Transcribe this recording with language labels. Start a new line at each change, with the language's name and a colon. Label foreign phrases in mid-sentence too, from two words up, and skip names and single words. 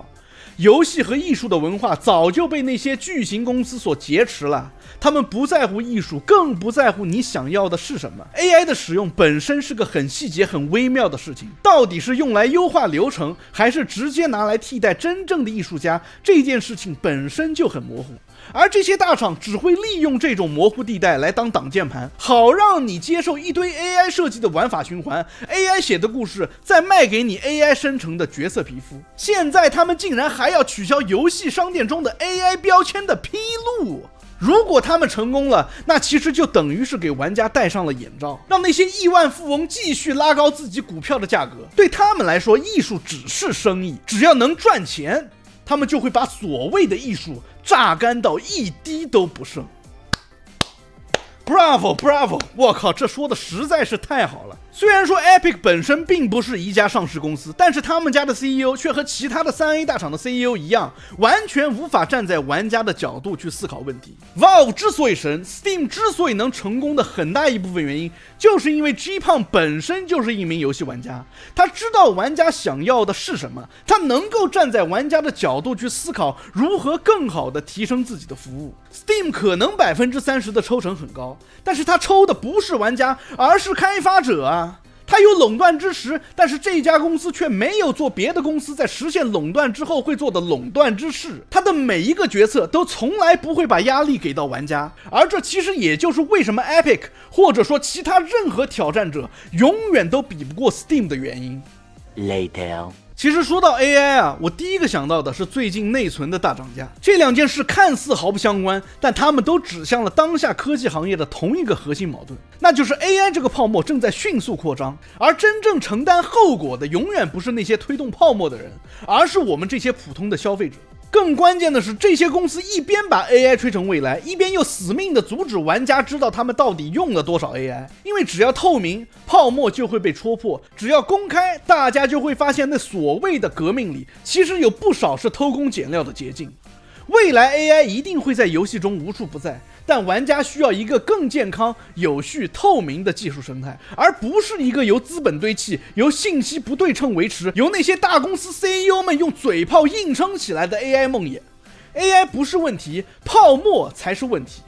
Chinese: 遊戲和藝術的文化早就被那些巨型公司所劫持了，他們不在乎藝術，更不在乎你想要的是什麼。AI 的使用本身是個很細節、很微妙的事情，到底是用來優化流程，還是直接拿來替代真正的藝術家，這件事情本身就很模糊。而這些大廠只會利用這種模糊地帶來當擋箭牌，好讓你接受一堆 AI 設計的玩法循環， AI 寫的故事再賣給你 AI 生成的角色皮膚。現在他們竟然還要取消遊戲商店中的 AI 標籤的披露。如果他们成功了，那其實就等於是給玩家戴上了眼罩，讓那些億萬富翁繼續拉高自己股票的價格。對他們來說，藝術只是生意，只要能賺錢，他們就會把所謂的藝術榨乾到一滴都不剩。
English: Bravo Bravo，
Chinese: 我靠，這說的實在是太好了。雖然說 Epic 本身並不是一家上市公司，但是他們家的 CEO 卻和其他的3A 大廠的 CEO 一樣，完全無法站在玩家的角度去思考問題。Valve 之所以神， Steam 之所以能成功的很大一部分原因，就是因為 G 胖本身就是一名遊戲玩家，他知道玩家想要的是什麼，他能夠站在玩家的角度去思考如何更好的提升自己的服務。Steam 可能30%的抽成很高，但是他抽的不是玩家，而是開發者啊。他有壟斷之實，但是這家公司卻沒有做別的公司在實現壟斷之後會做的壟斷之事。他的每一個決策都從來不會把壓力給到玩家，而這其實也就是為什麼 Epic 或者說其他任何挑戰者永遠都比不過 Steam 的原因。Later。其實說到 AI 啊，我第一個想到的是最近內存的大漲價。這兩件事看似毫不相關，但它們都指向了當下科技行業的同一個核心矛盾，那就是 AI 這個泡沫正在迅速擴張，而真正承擔後果的永遠不是那些推動泡沫的人，而是我們這些普通的消費者。更關鍵的是，這些公司一邊把 AI 吹成未來，一邊又死命的阻止玩家知道他們到底用了多少 AI。因為只要透明，泡沫就會被戳破；只要公開，大家就會發現那所謂的革命裡，其實有不少是偷工減料的捷徑。未來 AI 一定會在遊戲中無處不在，但玩家需要一個更健康、有序、透明的技術生態，而不是一個由資本堆砌、由信息不對稱維持、由那些大公司 CEO 們用嘴炮硬撐起來的 AI 夢魘。AI 不是問題，泡沫才是問題。